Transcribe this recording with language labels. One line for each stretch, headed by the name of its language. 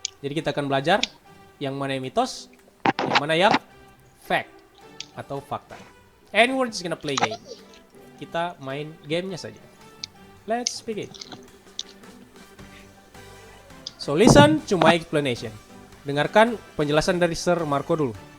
Indonesian: Jadi kita akan belajar yang mana yang mitos, yang mana yang fact atau fakta.
English: And we're just gonna play game.
Indonesian: Kita main gamenya saja.
English: Let's begin. So listen to my explanation.
Indonesian: Dengarkan penjelasan dari Sir Marco dulu.